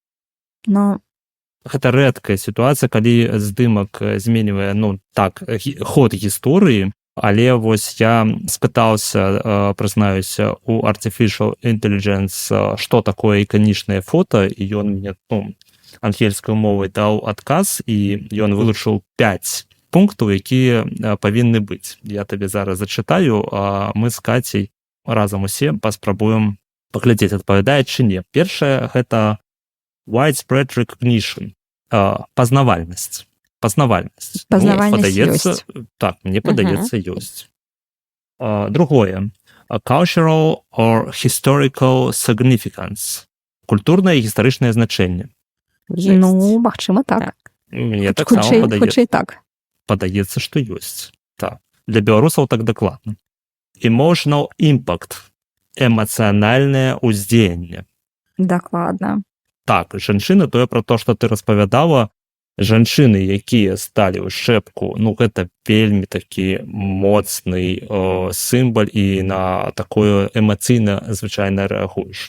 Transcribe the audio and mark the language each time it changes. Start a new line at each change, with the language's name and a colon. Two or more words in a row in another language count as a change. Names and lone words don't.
Belarusian: Гэта рэдкая сітуацыя, калі здымак зменьвае ход гісторыі, але вось я спытаўся, прызнаюся, у
English: Artificial Intelligence,
Belarusian: што такое іканічнае фота, і ён мне ангельскай мовай даў адказ, і ён вылучыў 5 пунктаў, якія павінны быць. Я табе зараз зачытаю, а мы з Кацей разам усе паспрабуем паглядзець, адпавядае ці не. Першае — гэта
English: widespread recognition,
Belarusian: пазнавальнасць. Пазнавальнасць ёсць. Так, мне падаецца, ёсць. Другое —
English: cultural or historical significance,
Belarusian: культурнае і гістарычнае значэнне. Магчыма, так. Мне таксама хутчэй так. Падаецца, што ёсць. Так. Для беларусаў так дакладна.
English: Emotional impact,
Belarusian: эмацыянальнае ўздзеянне. Дакладна. Так, жанчыны, тое пра то, што ты распавядала, жанчыны, якія сталі ў шчэпку, гэта вельмі такі моцны сімвал, і на такое эмацыйна звычайна рэагуеш.